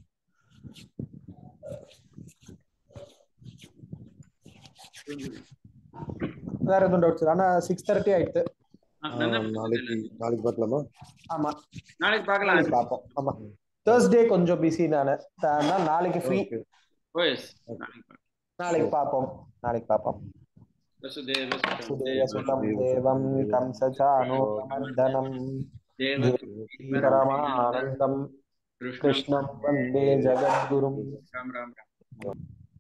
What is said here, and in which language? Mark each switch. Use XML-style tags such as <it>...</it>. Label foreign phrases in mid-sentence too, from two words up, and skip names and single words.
<ta>வேற எதுவும் டவுட்ஸ்? ஆனா 6:30 ஆயிடுச்சு. நாளைக்கு பார்க்கலாமா? ஆமா நாளைக்கு பார்க்கலாம், பார்ப்போம். ஆமா, Thursday கொஞ்சம் பிஸி நானு, நாளைக்கு ஃப்ரீ. நாளைக்கு பார்ப்போம்.</ta> <sa>वसुदेवसुतं सुदेवसुतं देवं कंसचाणूरमर्दनं देवकी देवकी परमानन्दं परमानन्दं कृष्णं कृष्णं वन्दे जगद्गुरुं राम राम राम</sa>